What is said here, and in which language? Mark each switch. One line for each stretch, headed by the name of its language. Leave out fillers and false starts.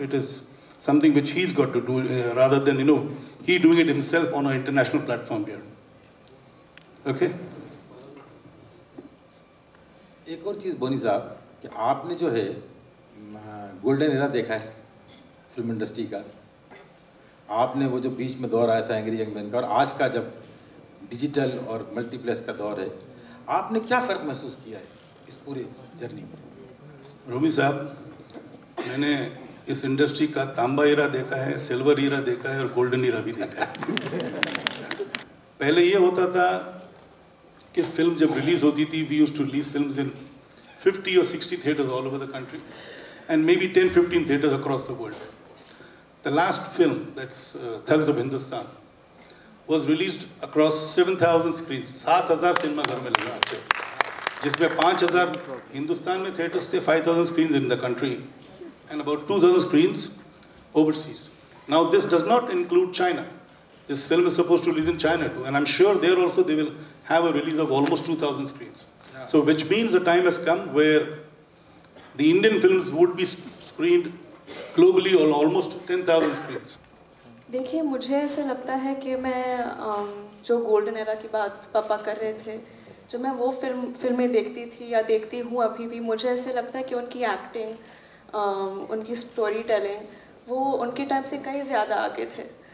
English: It is something which he's got to do rather than, he doing it himself on an international platform here. Okay?
Hindi: एक और चीज़ बोनी साहब, कि आपने जो है गोल्डन एरा देखा है फिल्म इंडस्ट्री का, आपने वो जो बीच में दौर आया था एंग्री यंग मैन का, और आज का जब डिजिटल और मल्टीप्लेक्स का दौर है, आपने क्या फ़र्क महसूस किया है इस पूरे जर्नी में? रोमी साहब, मैंने इस इंडस्ट्री का तांबा ईरा देखा है, सिल्वर ईरा देखा है और गोल्डन ईरा भी देखा है। पहले ये होता था कि फिल्म जब रिलीज होती थी,
English: We used to release films in 50 or 60 theaters all over the country and maybe 10-15 theaters across the world. The last film, that's Thugs of Hindustan, was released across 7,000 screens,
Hindi: 7,000 cinema घर में लगा अच्छे, जिसमें 5,000 हिंदुस्तान में theatres थे,
English: 5,000 screens in the country and about 2,000 screens overseas. Now this does not include China. This film is supposed to release in China too, and I'm sure there also they will have a release of almost 2,000 screens. Yeah. So which means the time has come where the Indian films would be screened globally on almost 10,000 screens.
Hindi: देखिए, मुझे ऐसा लगता है कि मैं जो golden era की बात पापा कर रहे थे, जब मैं वो फिल्में देखती थी या देखती हूँ अभी भी, मुझे ऐसे लगता है कि उनकी एक्टिंग, उनकी स्टोरी टेलिंग, वो उनके टाइम से कई ज़्यादा आगे थे।